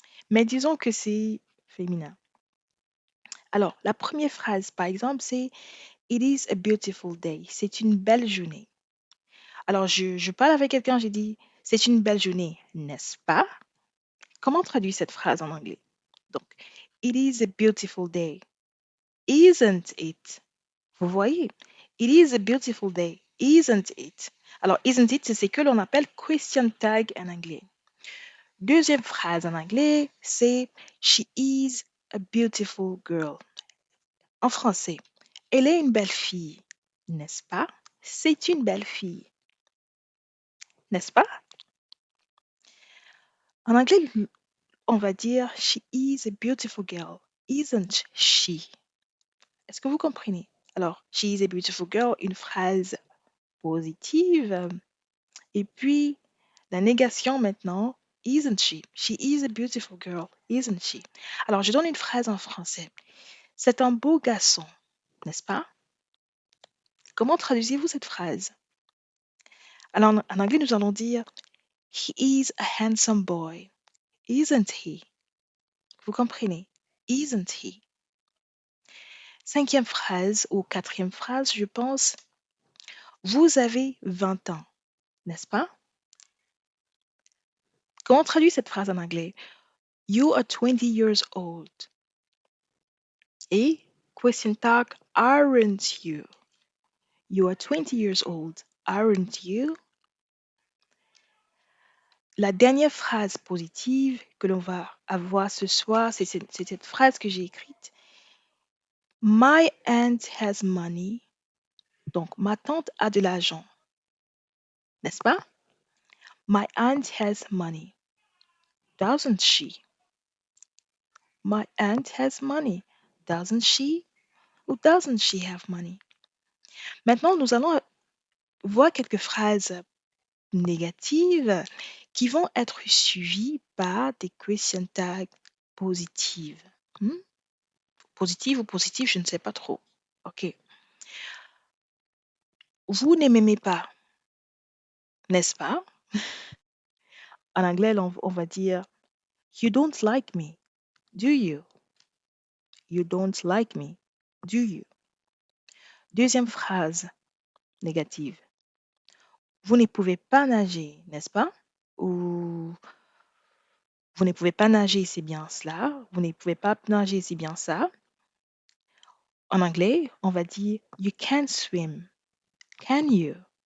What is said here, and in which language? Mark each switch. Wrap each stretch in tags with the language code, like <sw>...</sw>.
<fr>Mais disons que c'est féminin. Alors, la première phrase, par exemple, c'est</fr> <en>It is a beautiful day.</en> <fr>C'est une belle journée. Alors, je parle avec quelqu'un, j'ai dit C'est une belle journée, n'est-ce pas? Comment traduire cette phrase en anglais?</fr> <en>Donc, It is a beautiful day. Isn't it?</en> <fr>Vous voyez?</fr> <en>It is a beautiful day. Isn't it?</en> <fr>Alors,</fr> <en>isn't it,</en> <fr>c'est ce que l'on appelle question tag en anglais. Deuxième phrase en anglais, c'est</fr> <en>She is a beautiful girl.</en> <fr>En français, elle est une belle fille, n'est-ce pas? C'est une belle fille, n'est-ce pas? En anglais, on va dire</fr> <en>She is a beautiful girl, isn't she?</en> <fr>Est-ce que vous comprenez?</fr> <en>Alors, She is a beautiful girl,</en> <fr>une phrase positive. Et puis, la négation maintenant,</fr> <en>isn't she? She is a beautiful girl, isn't she?</en> <fr>Alors, je donne une phrase en français. C'est un beau garçon, n'est-ce pas? Comment traduisez-vous cette phrase? Alors, en anglais, nous allons dire</fr> <en>He is a handsome boy, isn't he?</en> <fr>Vous comprenez?</fr> <en>Isn't he?</en> <fr>Cinquième phrase ou quatrième phrase, je pense, vous avez 20 ans, n'est-ce pas? Comment traduire cette phrase en anglais?</fr> <en>You are 20 years old. Et question tag, aren't you? You are 20 years old, aren't you?</en> <fr>La dernière phrase positive que l'on va avoir ce soir, c'est cette phrase que j'ai écrite.</fr> <en>My aunt has money.</en> <fr>Donc, ma tante a de l'argent. N'est-ce pas?</fr> <en>My aunt has money. Doesn't she? My aunt has money. Doesn't she? Ou doesn't she have money?</en> <fr>Maintenant, nous allons voir quelques phrases négatives qui vont être suivies par des question tags positives. Positive ou positive, je ne sais pas trop. OK. Vous ne m'aimez pas, n'est-ce pas? En anglais, on va dire</fr> <en>You don't like me, do you? You don't like me, do you?</en> <fr>Deuxième phrase négative. Vous ne pouvez pas nager, n'est-ce pas? Ou vous ne pouvez pas nager, c'est bien cela. Vous ne pouvez pas nager, c'est bien ça. En anglais, on va dire</fr> <en>You can't swim, can you?</en>